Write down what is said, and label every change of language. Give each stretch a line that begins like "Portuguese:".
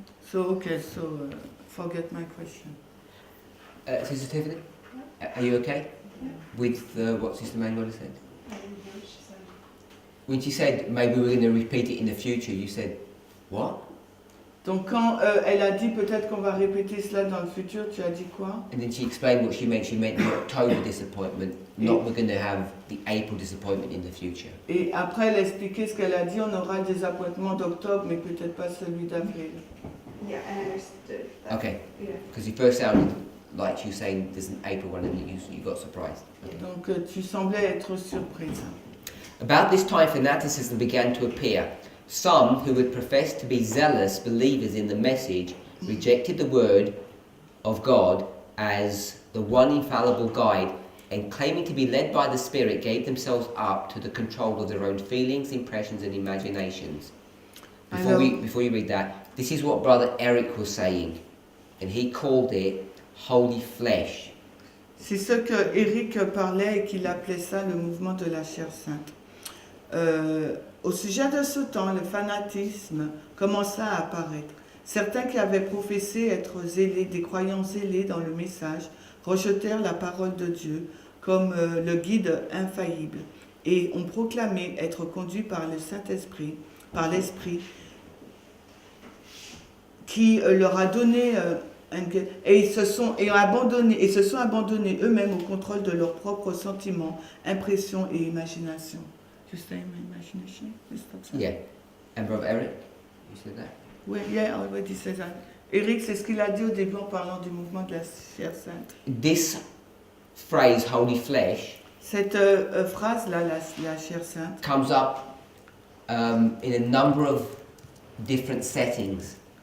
English: So, okay, so forget my question. Sister Tiffany, are you okay with what Sister Manuela said? When she said maybe we're going to repeat it in the future, you said, what?
French: Donc quand elle a dit peut-être qu'on va répéter cela dans le futur, tu as dit quoi?
English: And then she explained what she meant. She meant the October disappointment, not we're going to have the April disappointment in the future.
French: Et après elle a expliqué ce qu'elle a dit, on aura le désappointement d'octobre, mais peut-être pas celui d'avril.
English: Yeah, I understood that. Okay. Yeah. Because you first sounded like you saying there's an April one and you got surprised. Okay.
French: Donc tu semblais être surprise.
English: About this time, fanaticism began to appear. Some who would profess to be zealous believers in the message rejected the word of God as the one infallible guide, and claiming to be led by the Spirit, gave themselves up to the control of their own feelings, impressions, and imaginations. Before you read that, this is what Brother Eric was saying, and he called it holy flesh.
French: C'est ce que Eric parlait et qu'il appelait ça le mouvement de la chair sainte. Au sujet de ce temps, le fanatisme commença à apparaître. Certains qui avaient professé être zélés, des croyants zélés dans le message, rejetèrent la parole de Dieu comme le guide infaillible et ont proclamé être conduits par le Saint-Esprit, par l'Esprit, qui leur a donné et se sont abandonnés eux-mêmes au contrôle de leurs propres sentiments, impressions et imaginations.
English: Just say imagination. Yeah. And Brother Eric, you said that? Oui, yeah, already said that.
French: Eric, c'est ce qu'il a dit au début en parlant du mouvement de la chair sainte.
English: This phrase, holy flesh,
French: Cette phrase-là, la chair sainte,
English: comes up in a number of different settings.